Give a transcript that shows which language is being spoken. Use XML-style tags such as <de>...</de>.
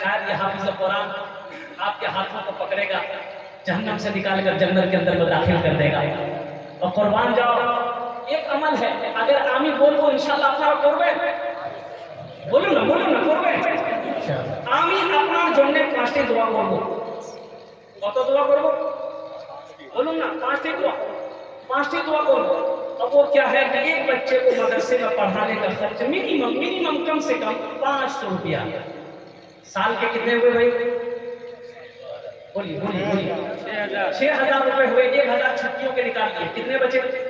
<hi>शायद ये हाफिज कुरान आपके हाथों को पकड़ेगा, जहन्नम से निकालकर जन्नत के अंदर में दाखिल कर देगा। और कुर्बान जाओ, एक अमल है, अगर आमी बोलो इंशाल्लाह</hi> <bn>আপনারা করবেন, বলুন না করবেন। আমি আপনার জন্য 5টি দোয়া করব। কত দোয়া করব</bn> <hi>बोलूं ना? 5टी दुआ, 5टी दुआ बोलो। अब वो क्या है कि एक बच्चे को मदरसे में पढ़ाने का खर्च मिनिमम कम से कम 500 रुपया। साल के कितने हुए भाई? बोलिए 6,000 रुपए हुए। 1,000 छुट्टियों के निकालिए, कितने बचे?</hi>